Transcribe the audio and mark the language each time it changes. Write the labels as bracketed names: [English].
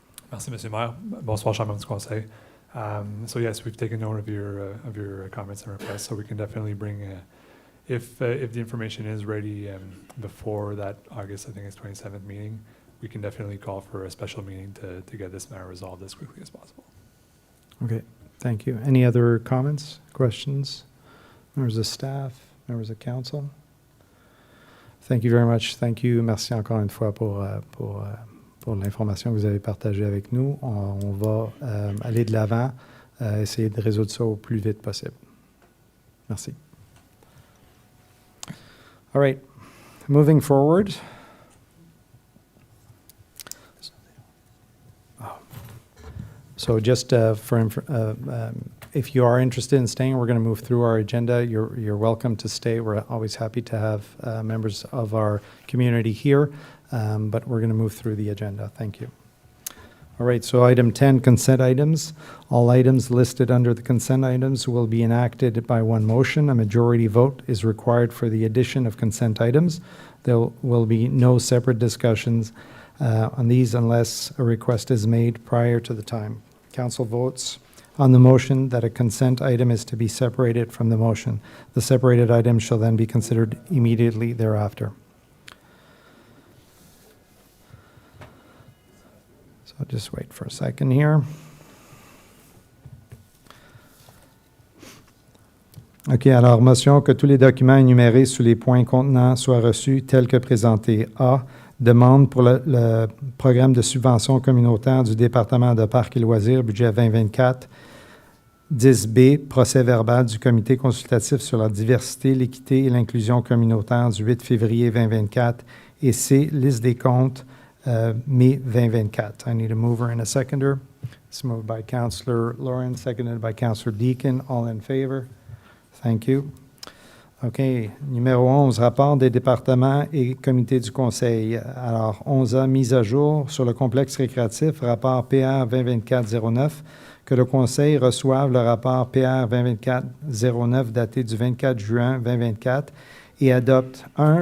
[French] Merci, Monsieur le Maire. Bonsoir, Chambre du Conseil. [English] So yes, we've taken note of your comments and requests. So we can definitely bring, if the information is ready before that August, I think it's 27th meeting, we can definitely call for a special meeting to get this matter resolved as quickly as possible. Okay, thank you. Any other comments, questions? Members of staff, members of council? Thank you very much. Thank you. [French] Merci encore une fois pour l'information que vous avez partagée avec nous. On va aller de l'avant, essayer de résoudre ça au plus vite possible. Merci. [English] All right, moving forward. So just if you are interested in staying, we're going to move through our agenda. You're welcome to stay. We're always happy to have members of our community here, but we're going to move through the agenda. Thank you. All right, so item 10, consent items. All items listed under the consent items will be enacted by one motion. A majority vote is required for the addition of consent items. There will be no separate discussions on these unless a request is made prior to the time. Council votes on the motion that a consent item is to be separated from the motion. The separated item shall then be considered immediately thereafter. So I'll just wait for a second here. [French] OK, alors, motion que tous les documents énumérés sous les points contenants soient reçus tels que présentés. A. Demande pour le programme de subvention communautaire du département de Parcs et Loisirs, budget 2024. 10B, procès verbal du comité consultatif sur la diversité, l'équité et l'inclusion communautaire du 8 février 2024. Et C, liste des comptes mai 2024. [English] I need a mover and a seconder. It's moved by Councillor Lauren, seconded by Councillor Deakin. All in favor? Thank you. OK. [French] Numéro 11, rapport des départements et comités du Conseil. Alors, 11A, mise à jour sur le complexe récréatif, rapport PR 2024-09. Que le Conseil reçoive le rapport PR 2024-09 daté du 24 juin 2024 et adopte 1.